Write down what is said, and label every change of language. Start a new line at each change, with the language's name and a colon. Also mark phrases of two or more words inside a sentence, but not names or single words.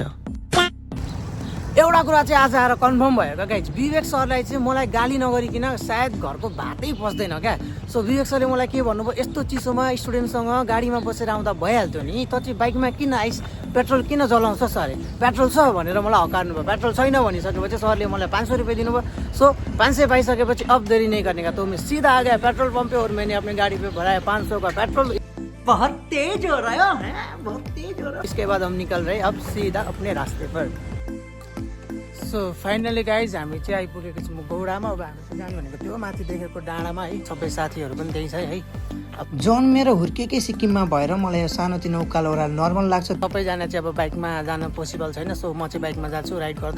Nepali: एउटा कुरा चाहिँ आज आएर कन्फर्म भयो क्या गाइज, विवेक सरलाई चाहिँ मलाई गाली नगरिकन सायद घरको भातै पस्दैन क्या। सो विवेक सरले मलाई के भन्नुभयो, यस्तो चिसोमा स्टुडेन्टसँग गाडीमा बसेर आउँदा भइहाल्थ्यो नि, त चाहिँ बाइकमा किन पेट्रोल किन जलाउँछ सरले, पेट्रोल छ भनेर मलाई हकार्नु भयो। पेट्रोल छैन भनिसकेपछि सरले मलाई 500 रुपियाँ दिनुभयो। सो 500 पाइसकेपछि
Hindi: अब देरी नहीं करने का, तो मैं सीधा आ गया पेट्रोल पंप पे और मैंने अपनी गाड़ी पे भराया 500 का पेट्रोल। बहुत तेज हो रहा है, बहुत तेज हो रहा है। इसके बाद हम निकल रहे अब सीधा अपने रास्ते पर।
Nepali: सो
English: finally guys
Nepali: हामी चाहिँ आइपुगेको छौँ गौडामा। अब हामी चाहिँ जाने भनेको त्यो माथि देखेको डाँडामा है। सबै साथीहरू पनि त्यही छ है। अब जन्मेर हुर्केकै सिक्किममा भएर मलाई यो सानोतिनो उकालो ओह्रालो नर्मल लाग्छ। सबैजना चाहिँ अब बाइकमा जान पोसिबल छैन। सो म चाहिँ बाइकमा जान्छु राइड गर्दै।